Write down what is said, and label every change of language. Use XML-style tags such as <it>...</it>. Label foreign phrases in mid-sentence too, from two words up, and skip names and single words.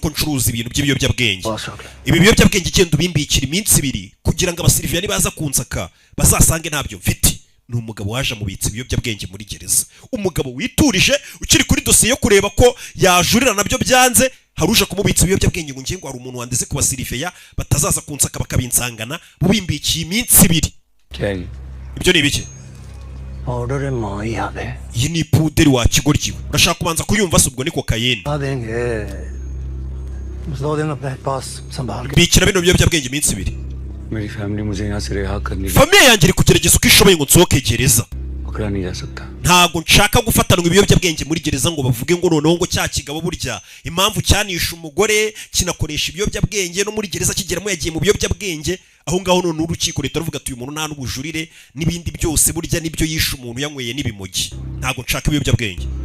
<rw>ko ncuruza ibintu by'ibiyobyabwenge ibi biyobyabwenge igenda ubimbikira iminsi 2 kugira ngo abasiriviyani baza kunsaka bazasange ntabyo mfite ni umugabo waje amubitsa ibiyobyabwenge muri gereza umugabo witurije ukiri kuri dosiye yo kureba ko yajurira nabyo byanze haruje kumubitsa ibiyobyabwenge ngo ngiye ngo hari umuntu wandeze ku basiriviya batazaza kunsaka bakabinsangana bubimbikiye iminsi 2 ibyo ni ibiki</rw> <hi>ऑर्डर माई याद है</hi> <rw>iyi ni puderi wa kigoryiwe urashaka kubanza kuyumva se ubwo ni kokayeni bikira bino biyobyabwenge iminsi 2</rw> <hi>मेरी फैमिली मुझे यहाँ से रिहा करने</hi> <rw>famiye yanjye iri kugerageza uko ishoboye ngo nsohoke gereza</rw> <hi>पकड़ा नहीं जा सकता</hi> <rw>ntago nshaka gufatanwa ibiyobyabwenge muri gereza ngo bavuge ngo noneho ngo cya kigabo burya impamvu cyanisha umugore kinakoresha ibiyobyabwenge no muri gereza kigeramo yagiye mu biyobyabwenge aho ngaho none urukiko leta ruvuga ati uyu muntu nta n'ubujurire n'ibindi byose burya nibyo yisha umuntu yanyweye n'ibimogi ntago nshaka ibiyobyabwenge</rw>